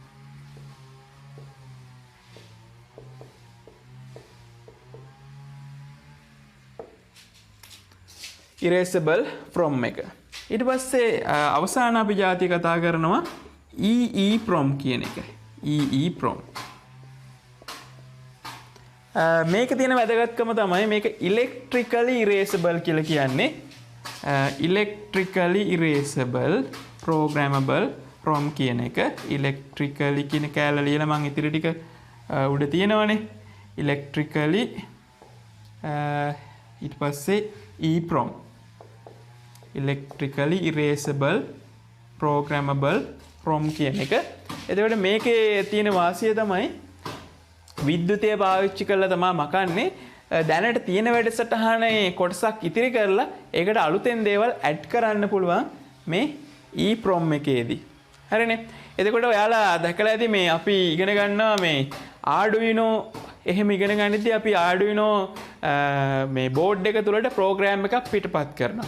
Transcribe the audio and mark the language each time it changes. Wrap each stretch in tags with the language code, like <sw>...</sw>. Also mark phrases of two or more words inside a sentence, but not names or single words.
<en>erasable PROM එක.</en> <si>ඊට පස්සේ අවසාන අපි જાතිය කතා කරනවා EEPROM කියන එක. EEPROM. මේක තියෙන වැදගත්කම තමයි මේක</si> <en>electrically erasable</en> <si>කියලා කියන්නේ.</si> <en>electrically erasable programmable ROM කියන එක.</en> <si>electrically කියන කෑල්ල ලියලා මම ඉතිරි ටික උඩ තියෙනවනේ. electrically ඊට පස්සේ EEPROM.</si> <en>electrically erasable programmable ROM කියන එක.</en> <si>එතකොට මේකේ තියෙන වාසිය තමයි විද්‍යුතය පාවිච්චි කරලා තමයි මකන්නේ. දැනට තියෙන වැඩසටහනේ කොටසක් ඉතිරි කරලා ඒකට අලුතෙන් දේවල් ඇඩ් කරන්න පුළුවන් මේ EEPROM එකේදී. හරිනේ. එතකොට ඔයාලා දැකලා ඇති මේ අපි ඉගෙන ගන්නවා මේ Arduino එහෙම ඉගෙන ගන්නදී අපි Arduino මේ බෝඩ් එක තුලට ප්‍රෝග්‍රෑම් එකක් පිටපත් කරනවා.</si>